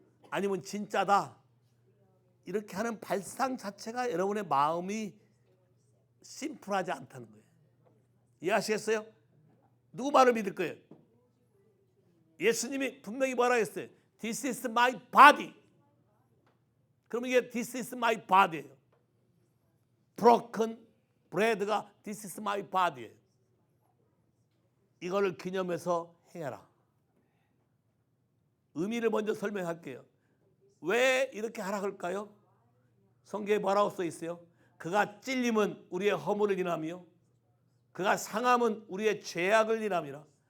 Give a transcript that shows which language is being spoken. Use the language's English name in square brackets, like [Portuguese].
[Korean] 아니면 진짜다. 이렇게 하는 발상 자체가 여러분의 마음이 심플하지 않다는 거예요. 이해하시겠어요? 누구 말을 믿을 거예요? 예수님이 분명히 뭐라 했어요? [English] This is my body. [Korean] 그러면 이게 [English] This is my body [Korean] 예요. broken bread가 This is my body예요. 이거를 기념해서 행해라. 의미를 먼저 설명할게요. 왜 이렇게 하라 할까요? 성경에 뭐라고 써 있어요? 그가 찔림은 우리의 허물을 인하며 그가 상함은 우리의 죄악을 인함이라.